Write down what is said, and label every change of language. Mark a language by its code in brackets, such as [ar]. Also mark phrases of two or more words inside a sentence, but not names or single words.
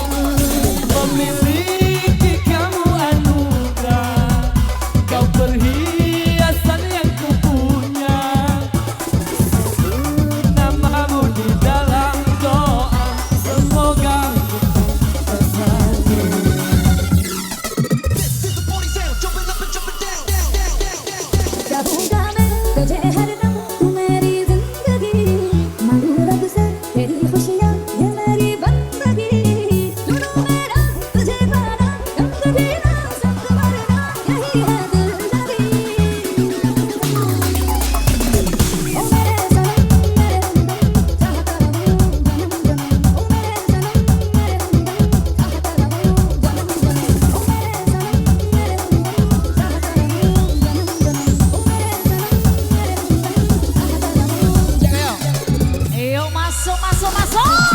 [id] Memiliki kamu anugerah, kau perhiasan yang kupunya. Namamu di dalam doa, semoga bersatu. [hi] Gabung में तुझे हर दम तू मेरी जिंदगी मांगू रब से तेरी खुशियाँ ये मेरी बंदगी सुनो मेरा तुझे पाना कम कभी ना संग मरना यही है दिल लगी ओ मेरे सनम मेरे हमदम चाहता रहूं जन्म जन्म ओ मेरे सनम मेरे हमदम चाहता रहूं जन्म जन्म ओ मेरे सनम मेरे हमदम चाहता रहूं जन्म जन्म [id] Ayo masuk, masuk, masuk.